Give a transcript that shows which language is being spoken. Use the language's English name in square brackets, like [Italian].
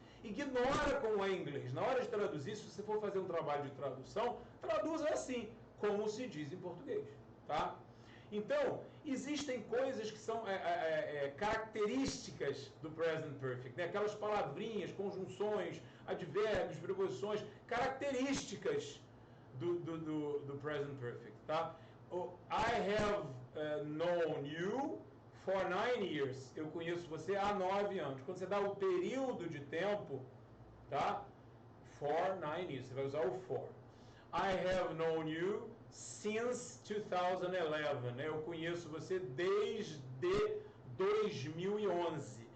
[Portuguese] Ignora como é em inglês. Na hora de traduzir, se você for fazer um trabalho de tradução, traduza assim, como se diz em português, tá? Então, existem coisas que são características do present perfect, né? Aquelas palavrinhas, conjunções, advérbios, preposições, características do present perfect, tá? [English] I have known you for 9 years. [Portuguese] Eu conheço você há 9 anos. Quando você dá o período de tempo, tá? [English] For 9 years. [Portuguese] Você vai usar o for. [English] I have known you since 2011. Né? [Portuguese] Eu conheço você desde 2011.